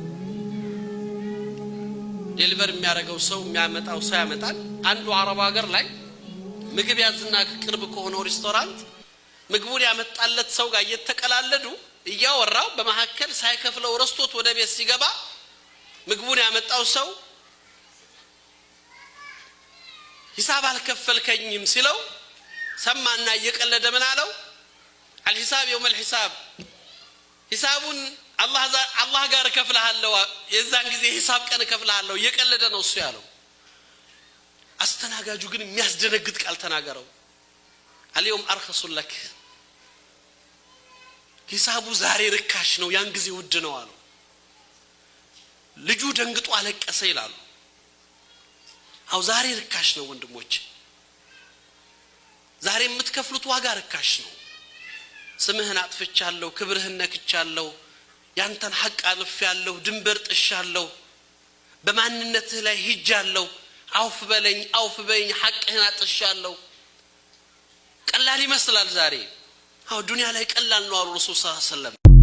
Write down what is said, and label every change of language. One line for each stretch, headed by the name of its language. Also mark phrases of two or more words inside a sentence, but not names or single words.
Amharic: ዴሊቨር የሚያደርገው ሰው የሚያመጣው ሰው ያመጣል አንዱ አረብ ሀገር ላይ ምግብ ያዝና ቅርብ ከሆነ ሬስቶራንት ምግቡን ያመጣለት ሰው ጋር እየተቀላለዱ እያወራው በመሐከል ሳይከፍለው ረስቶት ወደ ቤት ሲገባ ምግቡን ያመጣው ሰው ሂሳብ አልከፈልከኝም ሲለው ሰማና እየቀለደ ምን አለው
Arabic: الحساب يوم الحساب
Amharic: ሂሳቡን አላህ ጋር ከፍለሃለው የዛን ጊዜ ሂሳብ ቀን ከፍለሃለው እየቀለደ ነው እሱ ያለው አስተናጋጁ ግን የሚያስደነግጥ ቃል ተናገረው
Arabic: اليوم ارخص لك
Amharic: ሂሳቡ ዛሬ ርካሽ ነው ያን ጊዜ ውድ ነው አለው ልጁ ደንግጦ አለቀሰ ይላሉ አው ዛሬ ርካሽ ነው ወንድሞች ዛሬ የምትከፍሉት ዋጋ ርካሽ ነው ስምህን አጥፍቻለሁ ክብርህን ነክቻለሁ ያንተን ሐቅ አልፌያለሁ ድንበር ጥሻለሁ በማንነትህ ላይ ሂጃለሁ አውፍ በለኝ ሐቅህን አጥሻለሁ ቀላል ይመስላል ዛሬ አው ዱንያ ላይ ቀላል ነው አሉ ረሱል
Arabic: صلى الله عليه وسلم